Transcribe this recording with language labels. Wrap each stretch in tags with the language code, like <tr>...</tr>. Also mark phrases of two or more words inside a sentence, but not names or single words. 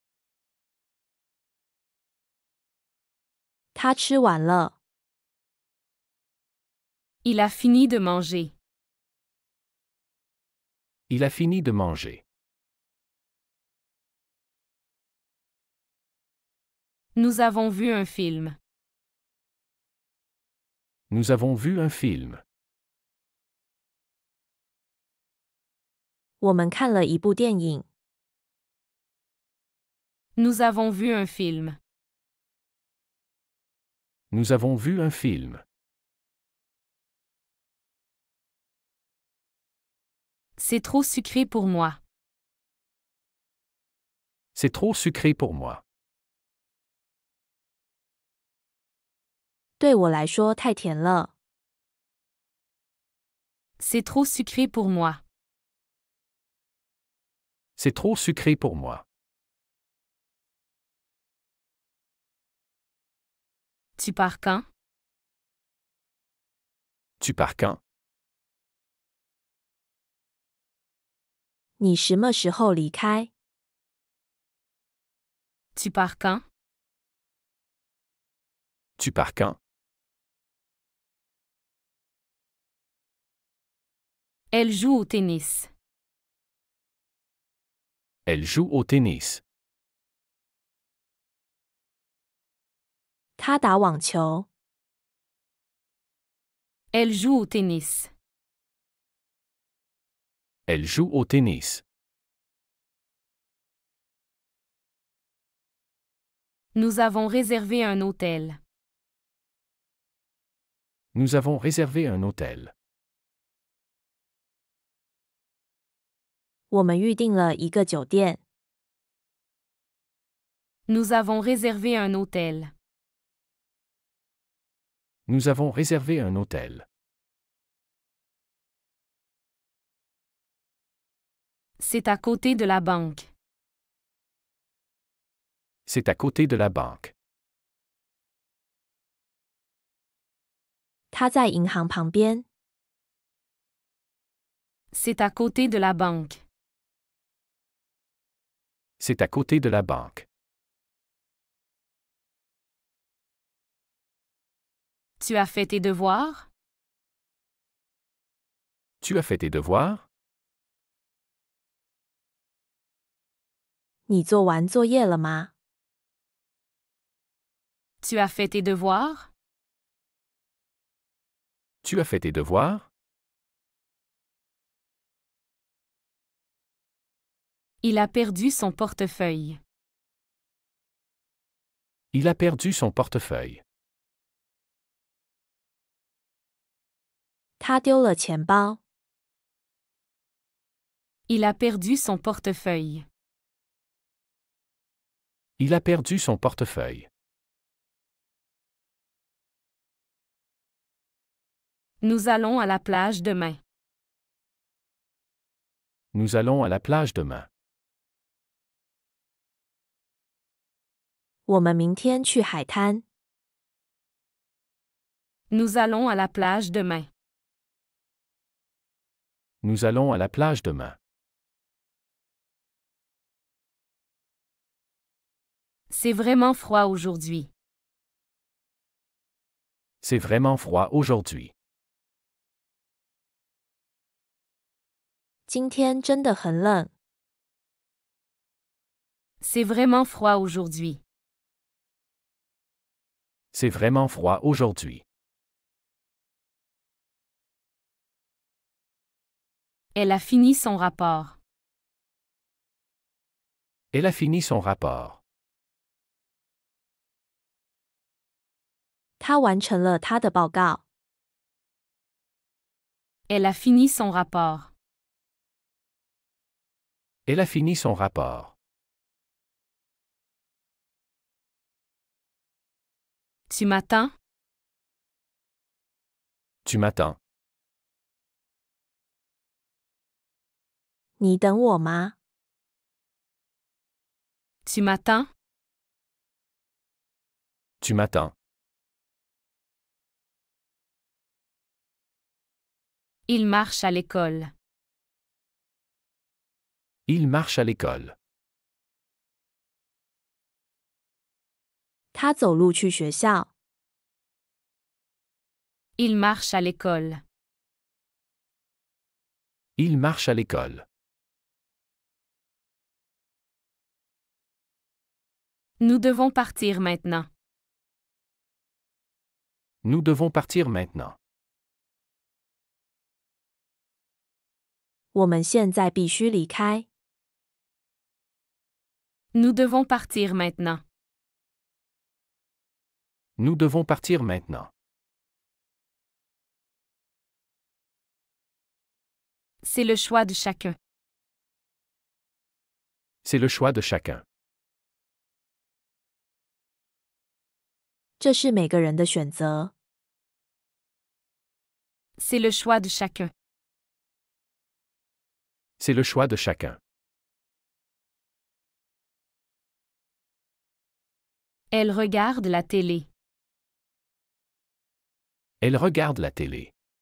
<zh>他吃完了。</zh> <fr>Il a fini de manger. Il a fini de manger. Nous avons vu un film. Nous avons vu un film.</fr> <zh>我们看了一部电影。</zh> <fr>Nous avons vu un film. Nous avons vu un film. C'est trop sucré pour moi. C'est trop sucré pour moi.</fr> <zh>对我来说太甜了。</zh> <fr>C'est trop sucré pour moi. C'est trop sucré pour moi. Tu pars quand? Tu pars quand?</fr> <zh>你什么时候离开？</zh> <fr>Tu pars quand? Tu pars quand? Elle joue au tennis. Elle joue au tennis.</fr> <zh>他打网球。</zh> <fr>Elle joue au tennis. Elle joue au tennis. Nous avons réservé un hôtel. Nous avons réservé un hôtel.</fr> <zh>我们预订了一个酒店。</zh> <fr>Nous avons réservé un hôtel. Nous avons réservé un hôtel. C'est à côté de la banque. C'est à côté de la banque.</fr> <zh>他在银行旁边。</zh> <fr>C'est à côté de la banque. C'est à côté de la banque. Tu as fait tes devoirs? Tu as fait tes devoirs?</fr> <zh>你做完作业了吗？</zh> <fr>Tu as fait tes devoirs? Tu as fait tes devoirs? Il a perdu son portefeuille. Il a perdu son portefeuille.</fr> <zh>他丢了钱包。</zh> <fr>Il a perdu son portefeuille. Il a perdu son portefeuille. Nous allons à la plage demain. Nous allons à la plage demain.</fr> <zh>我们明天去海滩。</zh> <fr>Nous allons à la plage demain. Nous allons à la plage demain. C'est vraiment froid aujourd'hui. C'est vraiment froid aujourd'hui.</fr> <zh>今天真的很冷。</zh> <fr>C'est vraiment froid aujourd'hui. C'est vraiment froid aujourd'hui. Elle a fini son rapport. Elle a fini son rapport.</fr> <zh>他完成了他的报告。</zh> <fr>Elle a fini son rapport. Elle a fini son rapport. Tu m'attends? Tu m'attends.</fr> <zh>你等我吗？</zh> <fr>Tu m'attends? Tu m'attends. Il marche à l'école. Il marche à l'école.</fr> <zh>他走路去学校。</zh> <fr>Il marche à l'école. Il marche à l'école. Nous devons partir maintenant. Nous devons partir maintenant.</fr> <zh>我们现在必须离开。</zh> <fr>Nous devons partir maintenant. Nous devons partir maintenant. C'est le choix de chacun. C'est le choix de chacun.</fr> <zh>这是每个人的选择。</zh> <fr>C'est le choix de chacun. C'est le choix de chacun. Elle regarde la télé. Elle regarde la télé.</fr>